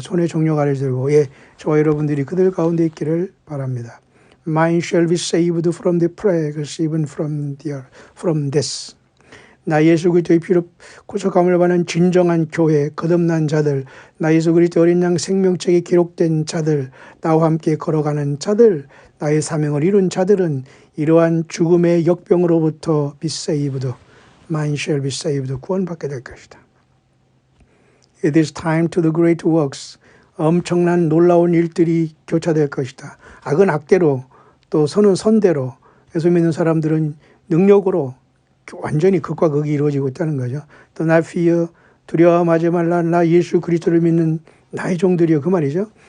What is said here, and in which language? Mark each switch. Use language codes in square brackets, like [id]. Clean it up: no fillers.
[ko] 손에 종려가를 들고 저와 여러분들이 그들 가운데 있기를 바랍니다. [en] Mine shall be saved from the plagues, even from this. [ko] 나 예수 그리스도의 피로 구속함을 받는 진정한 교회, 거듭난 자들, 나 예수 그리스도 어린 양 생명책에 기록된 자들, 나와 함께 걸어가는 자들, 나의 사명을 이룬 자들은 이러한 죽음의 역병으로부터 [en] be saved, mine shall be saved, [ko] 구원받게 될 것이다. [en] It is time to the great works. [ko] 엄청난 놀라운 일들이 교차될 것이다. 악은 악대로 또 선은 선대로 예수 믿는 사람들은 능력으로 완전히 극과 극이 이루어지고 있다는 거죠. 또 나 fear 두려워하지 말라. 나 예수 그리스도를 믿는 나의 종들이여 그 말이죠.